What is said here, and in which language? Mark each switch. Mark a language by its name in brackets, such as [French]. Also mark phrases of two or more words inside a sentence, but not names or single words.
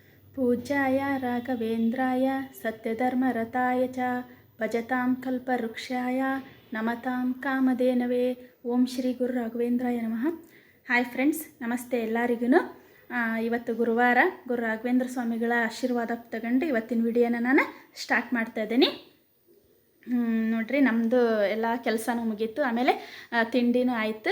[Sanskrit] पूज्याय राघवेन्द्राय सत्यधर्मरताय च भजतां कल्पवृक्षाय नमतां कामधेनवे ಓಂ ಶ್ರೀ ಗುರು ರಾಘವೇಂದ್ರಾಯ ನಮಃ. [English] Hi friends, [Kannada] ನಮಸ್ತೆ ಎಲ್ಲರಿಗೂ. ಇವತ್ತು ಗುರುವಾರ, ಗುರು ರಾಘವೇಂದ್ರ ಸ್ವಾಮಿಗಳ ಆಶೀರ್ವಾದ ತಗೊಂಡು ಇವತ್ತಿನ ವಿಡಿಯೋನ ನಾನು ಸ್ಟಾರ್ಟ್ ಮಾಡ್ತಾ ಇದ್ದೀನಿ. ನೋಡ್ರಿ, ನಮ್ಮದು ಎಲ್ಲ ಕೆಲಸನೂ ಮುಗೀತು, ಆಮೇಲೆ ತಿಂಡಿನೂ ಆಯಿತು.